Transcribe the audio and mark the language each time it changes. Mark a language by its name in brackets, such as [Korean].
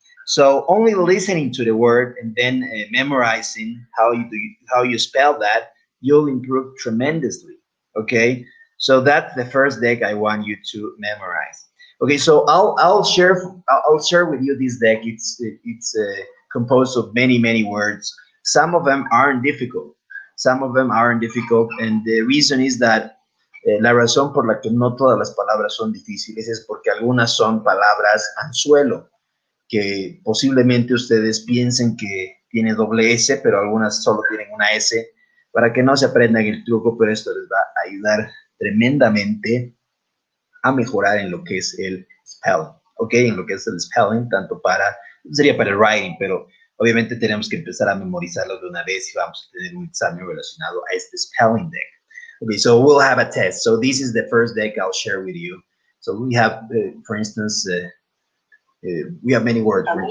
[English] So only listening to the word and then memorizing how you spell that, you'll improve tremendously. Okay, so that's the first deck I want you to memorize. Okay, so I'll share with you this deck. It's composed of many words. Some of them aren't difficult. And the reason is that [Spanish] la razón por la que no todas las palabras son difíciles es porque algunas son palabras anzuelo, que posiblemente ustedes piensen que tiene doble S, pero algunas solo tienen una S, para que no se aprendan el truco, pero esto les va a ayudar tremendamente a mejorar en lo que es el spelling, ¿ok? En lo que es el spelling, sería para el writing, pero obviamente tenemos que empezar a memorizarlo de una vez y vamos a tener un examen relacionado a este spelling deck. [English] Okay, so we'll have a test. So this is the first deck I'll share with you. So we have, for instance, we have many words.